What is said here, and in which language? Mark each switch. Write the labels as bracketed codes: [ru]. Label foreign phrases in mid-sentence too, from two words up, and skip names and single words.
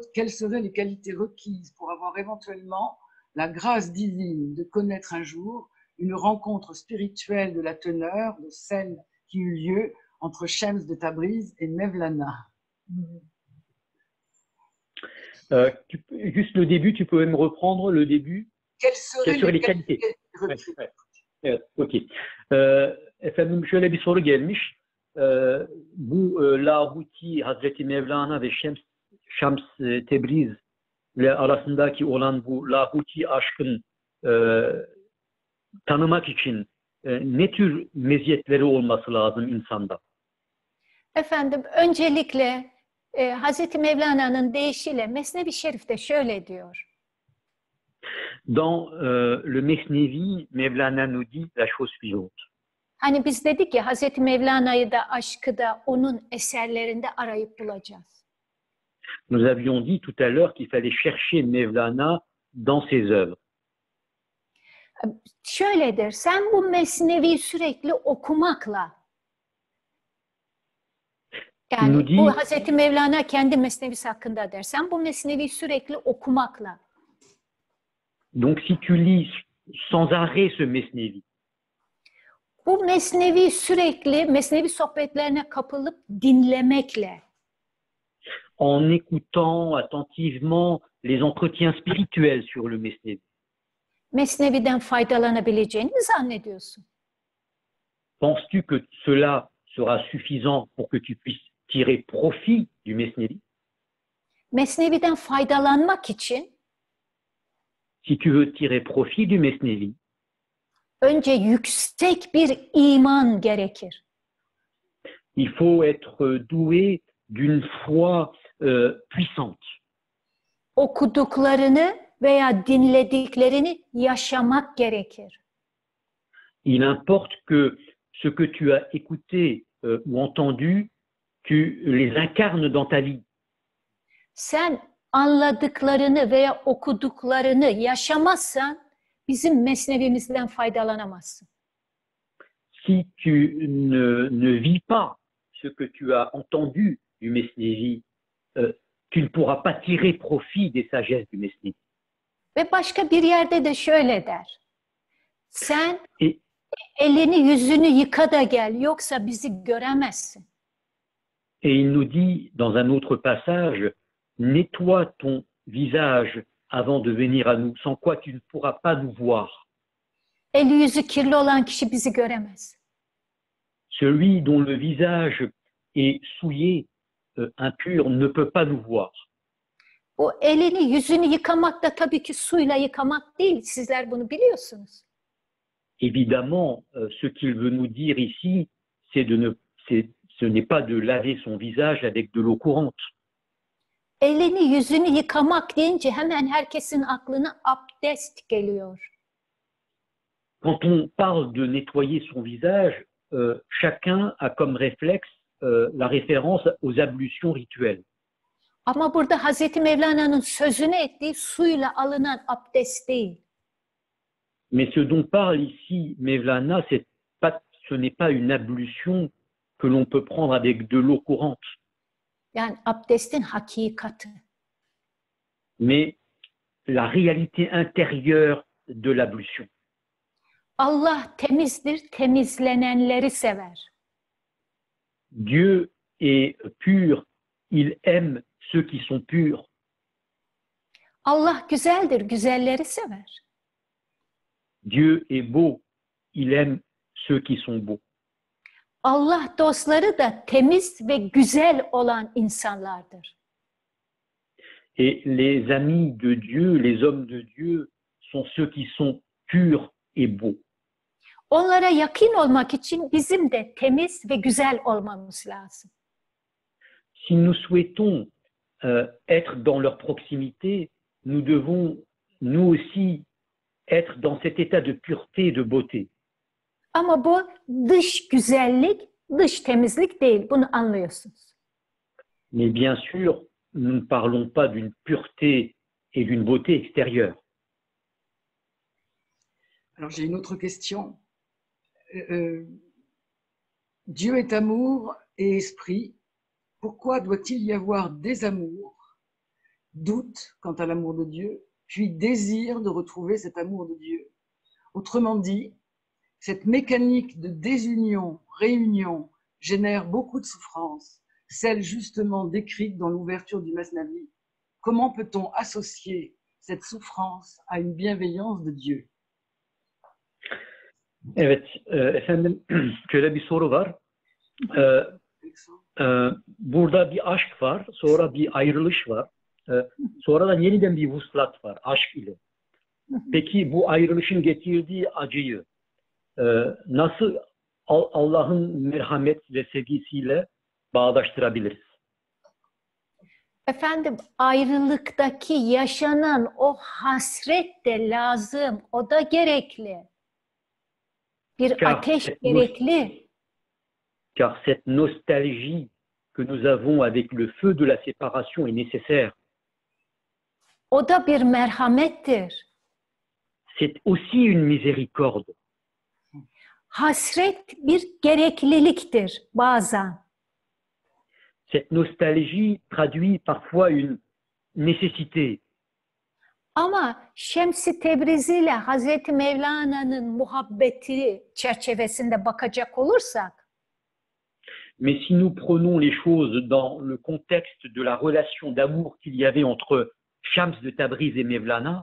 [fr] Quelles seraient les qualités requises pour avoir éventuellement la grâce divine de connaître un jour une rencontre spirituelle de la teneur de celle qui eut lieu entre Shams de Tabriz et Mevlana? Juste le début, tu peux me reprendre le début? Quelles seraient les qualités requises? [tr] Evet, okey. Efendim şöyle bir soru gelmiş. Bu Lahuti, Hazreti Mevlana ve Şams Tebriz ile arasındaki olan bu Lahuti aşkın tanımak için ne tür meziyetleri olması lazım insanda? Efendim öncelikle Hazreti Mevlana'nın deyişiyle Mesnevi Şerif'te şöyle diyor. [fr] Dans le Mesnevi, Mevlana nous dit la chose suivante. [tr] Hani biz dedik ki Hazreti Mevlana'yı da aşkı da onun eserlerinde arayıp bulacağız. [fr] Nous avions dit tout à l'heure qu'il fallait chercher Mevlana dans ses œuvres. [tr] Şöyledir, sen bu Mesnevi'yi sürekli okumakla, yani bu Hazreti Mevlana kendi Mesnevisi hakkında der, sen bu Mesnevi'yi sürekli okumakla. [fr] Donc si tu lis sans arrêt ce Mesnevi, [tr] bu Mesnevi sürekli Mesnevi sohbetlerine kapılıp dinlemekle, [fr] en écoutant attentivement les entretiens spirituels sur le Mesnevi? [tr] Mesnevi'den faydalanabileceğini mi zannediyorsun? [fr] Penses-tu que cela sera suffisant pour que tu puisses tirer profit du Mesnevi? [tr] Mesnevi'den faydalanmak için [fr] Si tu veux tirer profit du Mesnevi, [tr] önce yüksek bir iman gerekir. [fr] il faut être doué d'une foi puissante. [tr] Okuduklarını veya dinlediklerini yaşamak gerekir. [fr] Il importe que ce que tu as écouté ou entendu, tu les incarnes dans ta vie. [tr] Sen anladıklarını veya okuduklarını yaşamazsan bizim mesnevimizden faydalanamazsın. [fr] Si tu ne vis pas ce que tu as entendu du Mesnevi, tu ne pourras pas tirer profit des sagesses du Mesnevi. [tr] Ve başka bir yerde de şöyle der. Sen [fr] Et, [tr] elini yüzünü yıka da gel, yoksa bizi göremezsin. [fr] et il nous dit dans un autre passage, nettoie ton visage avant de venir à nous, sans quoi tu ne pourras pas nous voir. [tr] Eli yüzü kirli olan kişi bizi göremez. [fr] Celui dont le visage est souillé, impur, ne peut pas nous voir. [tr] O elini yüzünü yıkamak da tabii ki suyla yıkamak değil. Sizler bunu biliyorsunuz. [fr] Évidemment, ce qu'il veut nous dire ici, ce n'est pas de laver son visage avec de l'eau courante. [tr] Elini yüzünü yıkamak deyince hemen herkesin aklına abdest geliyor. [fr] Quand on parle de nettoyer son visage, chacun a comme réflexe la référence aux ablutions rituelles. [tr] Ama burada Hazreti Mevlana'nın sözünü ettiği suyla alınan abdest değil. [fr] Mais ce dont parle ici Mevlana, ce n'est pas une ablution que l'on peut prendre avec de l'eau courante, [tr] Yani abdestin hakikati. [fr] mais la réalité intérieure de l'ablution. [tr] Allah temizdir, temizlenenleri sever. [fr] Dieu est pur, il aime ceux qui sont purs. [tr] Allah güzeldir, güzelleri sever. [fr] Dieu est beau, il aime ceux qui sont beaux. [tr] Allah dostları da temiz ve güzel olan insanlardır. [fr] Et les amis de Dieu, les hommes de Dieu, sont ceux qui sont purs et beaux. [tr] Onlara yakın olmak için bizim de temiz ve güzel olmamız lazım. [fr] Si nous souhaitons être dans leur proximité, nous devons nous aussi être dans cet état de pureté et de beauté. [tr] Ama bu dış güzellik, dış temizlik değil. Bunu anlıyorsunuz. [fr] Mais bien sûr, nous ne parlons pas d'une pureté et d'une beauté extérieure. Alors j'ai une autre question. Dieu est amour et esprit. Pourquoi doit-il y avoir désamour, doute quant à l'amour de Dieu, puis désir de retrouver cet amour de Dieu? Autrement dit, cette mécanique de désunion, réunion, génère beaucoup de souffrances, celle justement décrite dans l'ouverture du Masnavi. Comment peut-on associer cette souffrance à une bienveillance de Dieu? [tr] Evet, efendim şöyle bir soru var. Burada bir aşk var, sonra bir ayrılış var. Sonradan yeniden bir vuslat var, aşk ile. Peki bu ayrılışın getirdiği acıyı nasıl Allah'ın merhamet ve sevgisiyle bağdaştırabiliriz? Efendim, ayrılıktaki yaşanan o hasret de lazım, o da gerekli. Bir ateş gerekli. [fr] Car cette nostalgie que nous avons avec le feu de la séparation est nécessaire. [tr] O da bir merhamettir. [fr] C'est aussi une miséricorde. [tr] Hasret bir gerekliliktir bazen. [fr] Cette nostalgie traduit parfois une nécessité. [tr] Ama Şems-i Tebrizi ile Hazreti Mevlana'nın muhabbeti çerçevesinde bakacak olursak, [fr] Mais si nous prenons les choses dans le contexte de la relation d'amour qu'il y avait entre Shams de Tabriz et Mevlana,